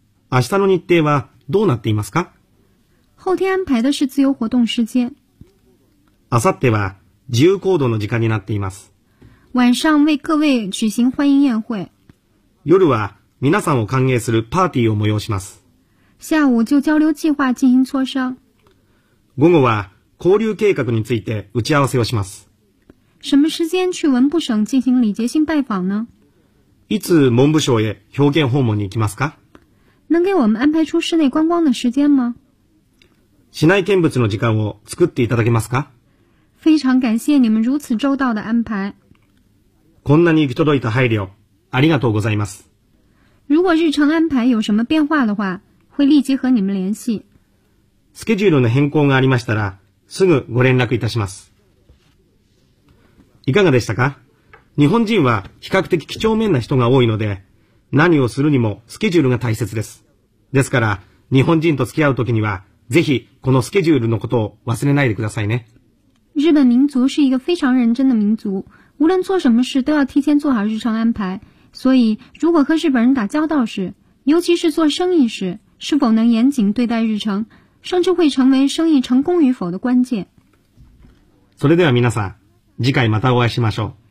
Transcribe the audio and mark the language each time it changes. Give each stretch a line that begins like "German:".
Japanese: 明日の日程はどうなっていますか？
Chinese: 后天安排的是自由活动时间。
Japanese: 明後日は自由行動の時間になっています。
Chinese: 晚上为各位举行欢迎宴会。
Japanese: 夜は皆さんを歓迎するパーティーを催します。
Chinese: 下午就交流计划进行磋商。
Japanese: 午後は交流計画について打ち合わせをします。
Chinese: 什么时间去文部省进行礼节性拜访呢？
Japanese: いつ文部省へ表敬訪問に行きますか？
Chinese: 能给我们安排出室内观光的时间吗？
Japanese: 市内見物の時間を作っていただけますか？
Chinese: 非常感谢你们如此周到的安排。
Japanese: こんなに行き届いた配慮、ありがとうございます。
Chinese: 如果日程安排有什么变化的话，会立即和你们联系。
Japanese: スケジュールの変更がありましたら、すぐご連絡いたします。いかがでしたか？日本人は比較的几帳面な人が多いので、何をするにもスケジュールが大切です。ですから、日本人と付き合うときには、ぜひこのスケジュールのことを忘れないでくださいね。
Chinese: 日本民族是一个非常认真的民族，无论做什么事都要提前做好日程安排。所以，如果和日本人打交道时，尤其是做生意时，是否能严谨对待日程，甚至会成为生意成功与否的关键。
Japanese: それでは皆さん、次回またお会いしましょう。